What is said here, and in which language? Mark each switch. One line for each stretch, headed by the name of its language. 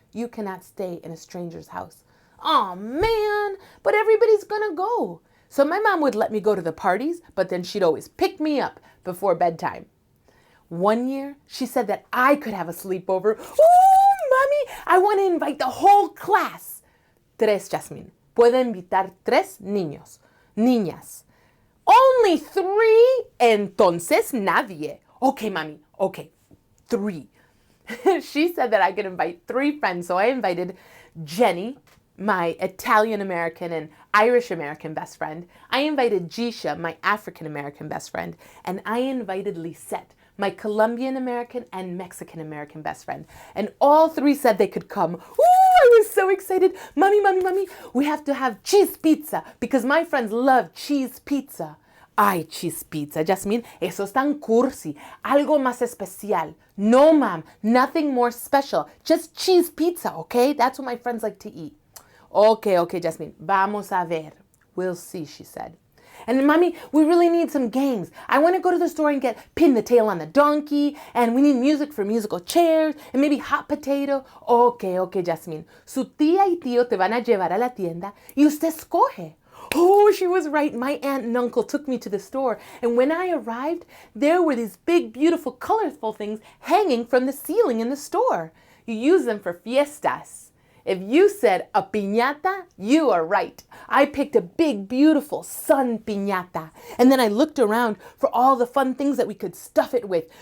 English: You cannot stay in a stranger's house. Oh man, but everybody's gonna go. So my mom would let me go to the parties, but then she'd always pick me up before bedtime. One year, she said that I could have a sleepover. Oh, Mommy, I want to invite the whole class.
Spanish: Tres, Jasmin. Puede invitar tres niños. Niñas.
English: Only three?
Spanish: Entonces nadie.
English: Okay, Mommy. Okay, three. She said that I could invite three friends, so I invited Jenny, my Italian-American and Irish-American best friend. I invited Jisha, my African-American best friend. And I invited Lisette, my Colombian-American and Mexican-American best friend. And all three said they could come. Ooh, I was so excited. Mommy, we have to have cheese pizza because my friends love cheese pizza.
Spanish: Ay,
English: cheese pizza,
Spanish: Jasmin, eso es tan cursi. Algo más especial.
English: No, Mom, nothing more special. Just cheese pizza, okay? That's what my friends like to eat. Okay, Jasmin,
Spanish: vamos a ver.
English: We'll see, she said. And Mommy, we really need some games. I want to go to the store and get Pin the Tail on the Donkey, and we need music for musical chairs, and maybe hot potato. Okay, Jasmin.
Spanish: Su tía y tío te van a llevar a la tienda y usted escoge.
English: Oh, she was right. My aunt and uncle took me to the store, and when I arrived, there were these big, beautiful, colorful things hanging from the ceiling in the store. You use them for fiestas. If you said a piñata, you are right. I picked a big, beautiful sun piñata. And then I looked around for all the fun things that we could stuff it with.